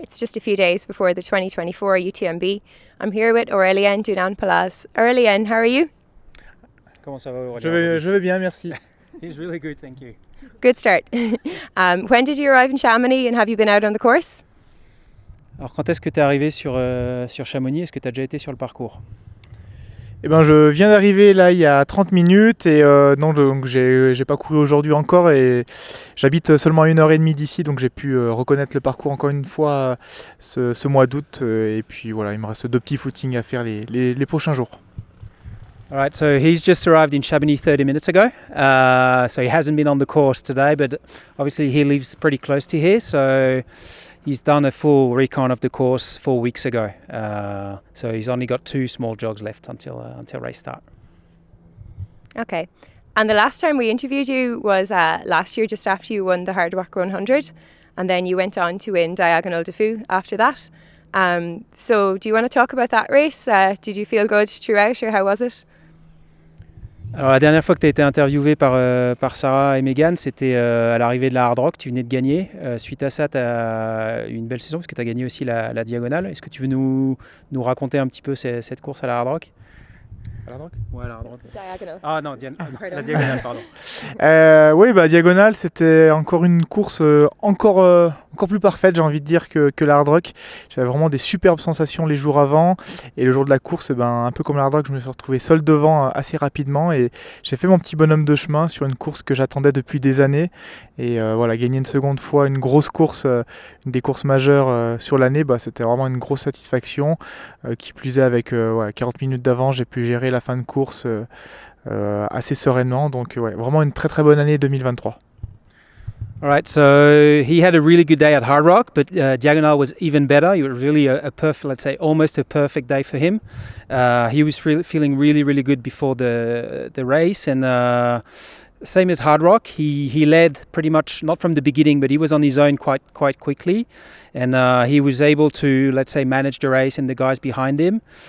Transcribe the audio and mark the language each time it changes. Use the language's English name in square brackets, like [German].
[English] It's just a few days before the 2024 UTMB. I'm here with Aure lien Dunand-Pallaz. Aure lien, how are you? [French] Comment ça va, Aure lien? Je vais bien, merci. [English] He's really good, thank you. Good start. When did you arrive in Chamonix and have you been out on the course? [French] Alors quand est-ce que tu es arrivé sur Chamonix? Est-ce que tu as déjà été sur le parcours? Eh ben, je viens d'arriver là il y a 30 minutes et non, donc j'ai pas couru aujourd'hui encore et j'habite seulement à 1h30 d'ici, donc j'ai pu reconnaître le parcours encore une fois ce mois d'août et puis voilà, il me reste 2 petits footings à faire les prochains jours. [English] Alright, so he's just arrived in Chamonix 30 minutes ago, so he hasn't been on the course today, but obviously he lives pretty close to here, so he's done a full recon of the course 4 weeks ago, so he's only got 2 small jogs left until race start. Okay, and the last time we interviewed you was last year, just after you won the Hard Rock 100, and then you went on to win Diagonal de Fou after that. So do you want to talk about that race? Did you feel good throughout, or how was it? [French] Alors la dernière fois que tu as été interviewé par Sarah et Megan, c'était à l'arrivée de la Hard Rock, tu venais de gagner. Suite à ça, tu as eu une belle saison parce que tu as gagné aussi la Diagonale. Est-ce que tu veux nous raconter un petit peu cette course à la Hard Rock? À la Hard Rock? Ouais, à la Hard Rock. Diagonal. Ah non, la Diagonale, pardon. Oui, Diagonale, c'était encore une course encore plus parfaite, j'ai envie de dire, que la Hard Rock. J'avais vraiment des superbes sensations les jours avant. Et le jour de la course, un peu comme la Hard Rock, je me suis retrouvé seul devant assez rapidement. Et j'ai fait mon petit bonhomme de chemin sur une course que j'attendais depuis des années. Et voilà, gagner une seconde fois une grosse course, une des courses majeures sur l'année, c'était vraiment une grosse satisfaction. Qui plus est, avec 40 minutes d'avance, j'ai pu gérer la fin de course assez sereinement. Donc vraiment une très très bonne année 2023. [English] All right, so he had a really good day at Hard Rock, but Diagonal was even better. It was really a perfect, let's say, almost a perfect day for him. He was feeling really, really good before the race, and same as Hard Rock, he led pretty much, not from the beginning, but he was on his own quite quickly, and he was able to, let's say, manage the race and the guys behind him.